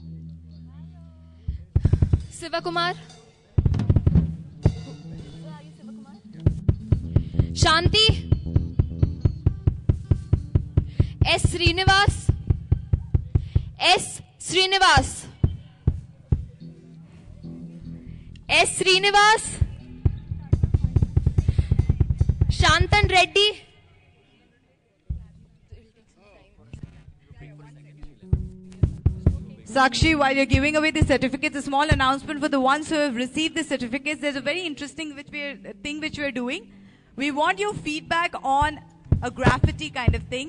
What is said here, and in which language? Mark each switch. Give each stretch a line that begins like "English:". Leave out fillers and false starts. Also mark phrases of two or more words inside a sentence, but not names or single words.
English: Siva Kumar. Shanti. S. Srinivas. S. Srinivas. S. Srinivas. Shantan Reddy. Sakshi, while you're giving away the certificates, a small announcement for the ones who have received the certificates. There's a very interesting thing which we're doing. We want your feedback on a graffiti kind of thing.